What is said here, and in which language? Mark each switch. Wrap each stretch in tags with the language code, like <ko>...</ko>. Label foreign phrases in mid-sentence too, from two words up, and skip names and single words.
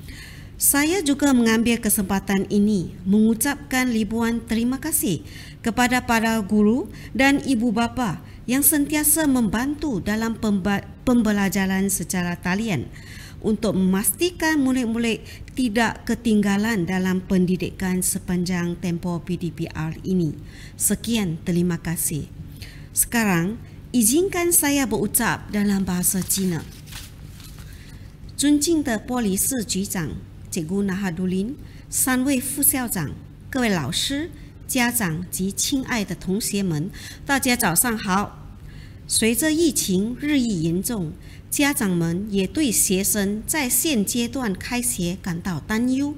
<ms>Saya juga mengambil kesempatan ini mengucapkan ribuan terima kasih kepada para guru dan ibu bapa yang sentiasa membantu dalam pembelajaran secara talian untuk memastikan murid-murid tidak ketinggalan dalam pendidikan sepanjang tempoh PDPR ini. Sekian, terima kasih. Sekarang, izinkan saya berucap dalam bahasa Cina.</ms> <zh>尊敬的玻璃市局长 cikgu Nahaduddin, 3位副校长，各位老师、家长及亲爱的同学们，大家早上好。随着疫情日益严重，家长们也对学生在现阶段开学感到担忧。</zh>